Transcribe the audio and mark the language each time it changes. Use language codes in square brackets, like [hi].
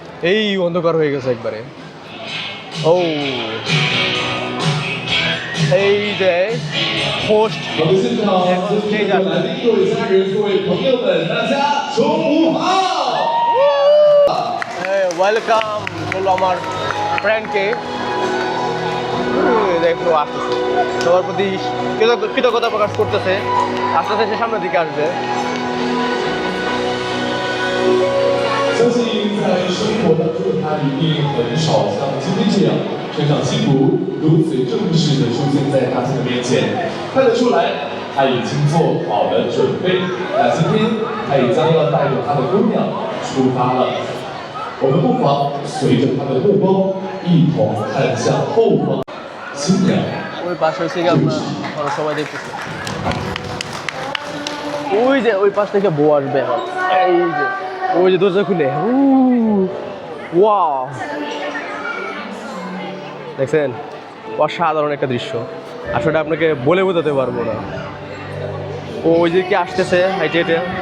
[bn] এই অন্ধকার হয়ে গেছে একবারে ও এই যে হোস্ট ওয়েলকাম বললো আমার ফ্রেন্ডকে দেখো আসতেছে সবার প্রতি কৃতজ্ঞতা প্রকাশ করতেছে আস্তে আস্তে সে সামনের দিকে আসবে [zh] 相信在生活当中的他一定很少像今天这样身上西服如此正式的出现在大家的面前，看得出来他已经做好了准备。那今天他也将要带着他的姑娘出发了，我们不妨随着他的目光一同看向后方。新娘 [bn] ওই পাশে হচ্ছে কি আপনার আমরা সবাই দেখতেছি ওই যে ওই পাশ থেকে বউ আসবে এখন এই যে ওই যে দরজা খুলে ওয়াও দেখছেন অসাধারণ একটা দৃশ্য আসলে আপনাকে বলে বোঝাতে পারবো না ওই যে কি আসতেছে হাইটে হেঁটে